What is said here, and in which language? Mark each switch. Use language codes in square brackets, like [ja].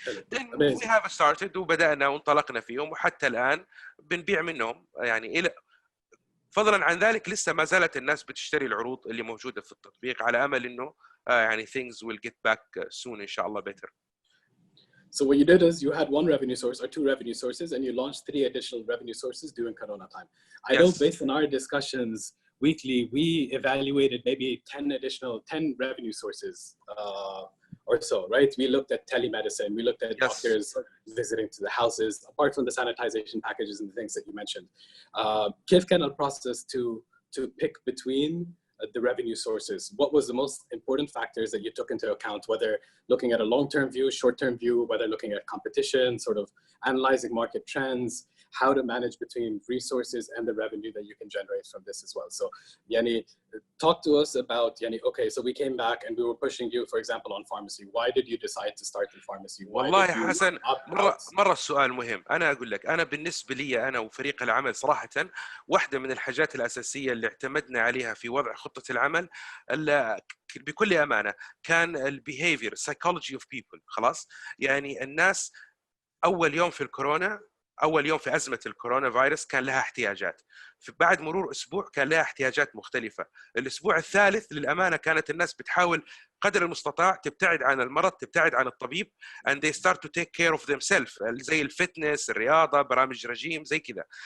[en] Then we have started [ar] وبدأنا وانطلقنا فيهم، وحتى الآن بنبيع منهم. يعني إلى فضلا عن ذلك لسه ما زالت الناس بتشتري العروض اللي موجودة في التطبيق، على أمل إنه يعني [en] things will get back soon [ar] إن شاء الله better. [en] So what you did is you had 1 revenue source or 2 revenue sources, and you launched 3 additional revenue sources during Corona time. I know based on our discussions weekly, we evaluated maybe 10 revenue sources or so, right? We looked at telemedicine, we looked at doctors visiting to the houses, apart from the sanitization packages and the things that you mentioned. [ar] كيف كان البروسيس [en] to pick between the revenue sources? What was the most important factors that you took into account, whether looking at a long-term view, short-term view, whether looking at competition, sort of analyzing market trends, how to manage between resources and the revenue that you can generate from this as well? So, Yani, talk to us about, Yani, okay, so we came back and we were pushing you, for example, on pharmacy. Why did you decide to start in pharmacy? [ar] والله يا حسن مرة السؤال مهم. أنا أقول لك، أنا بالنسبة لي أنا وفريق العمل صراحة واحدة من الحاجات الأساسية اللي اعتمدنا عليها في وضع خطة العمل بكل أمانة كان البيهيفير [en] psychology of people. [ar] خلاص، يعني الناس اول يوم في الكورونا، اول يوم في ازمه الكورونا فيروس كان لها احتياجات، بعد مرور اسبوع كان لها احتياجات مختلفه، الاسبوع الثالث للامانه كانت الناس بتحاول قدر المستطاع تبتعد عن المرض، تبتعد عن الطبيب [en] and they start to take care of themselves، [ar] زي الفتنس، الرياضه، برامج رجيم زي كذا.